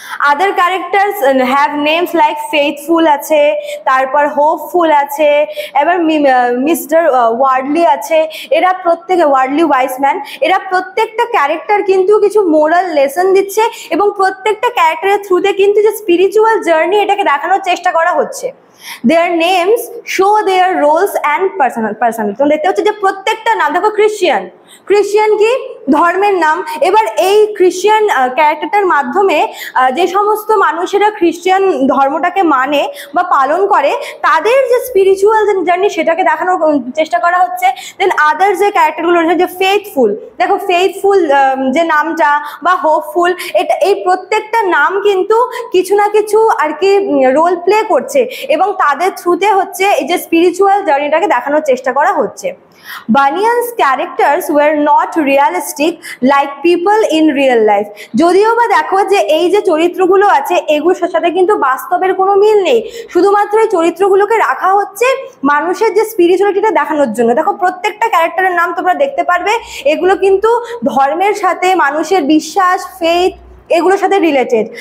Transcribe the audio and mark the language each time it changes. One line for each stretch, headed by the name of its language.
English: other characters have names like
Bangla: faithful আছে, তারপর hopeful আছে, এবার মিস্টার ওয়ার্ডলি আছে। এরা প্রত্যেকে, ওয়ার্ডলি ওয়াইসম্যান, এরা প্রত্যেকটা ক্যারেক্টার কিন্তু কিছু মোরাল লেসন দিচ্ছে এবং প্রত্যেকটা ক্যারেক্টারের থ্রুতে কিন্তু যে স্পিরিচুয়াল জার্নি, এটাকে দেখানোর চেষ্টা করা হচ্ছে।
English: Their names show their roles and personality.
Bangla: তোমরা দেখতে হচ্ছে যে প্রত্যেকটা নাম, দেখো ক্রিশ্চিয়ান কি ধর্মের নাম। এবার এই ক্রিশ্চিয়ান ক্যারেক্টারটার মাধ্যমে যে সমস্ত মানুষেরা ক্রিশ্চিয়ান ধর্মটাকে মানে বা পালন করে, তাদের যে স্পিরিচুয়াল জার্নি, সেটাকে দেখানোর চেষ্টা করা হচ্ছে। দেন আদার যে ক্যারেক্টারগুলো রয়েছে, যে ফেথফুল, দেখো ফেথফুল যে নামটা বা হোপফুল, এই প্রত্যেকটা নাম কিন্তু কিছু না কিছু আর কি রোল প্লে করছে এবং তাদের থ্রুতে হচ্ছে এই যে স্পিরিচুয়াল জার্নিটাকে দেখানোর চেষ্টা করা হচ্ছে।
English: Bunyan's characters were not realistic like people in real life.
Bangla: যদিও বা দেখো যে এই যে চরিত্রগুলো আছে, এগুলোর সাথে কিন্তু বাস্তবের কোনো মিল নেই, শুধুমাত্র এই চরিত্রগুলোকে রাখা হচ্ছে মানুষের যে স্পিরিচুয়ালিটিটা দেখানোর জন্য। দেখো প্রত্যেকটা ক্যারেক্টারের নাম তোমরা দেখতে পারবে, এগুলো কিন্তু ধর্মের সাথে, মানুষের বিশ্বাস, ফেথ, এগুলোর সাথে রিলেটেড।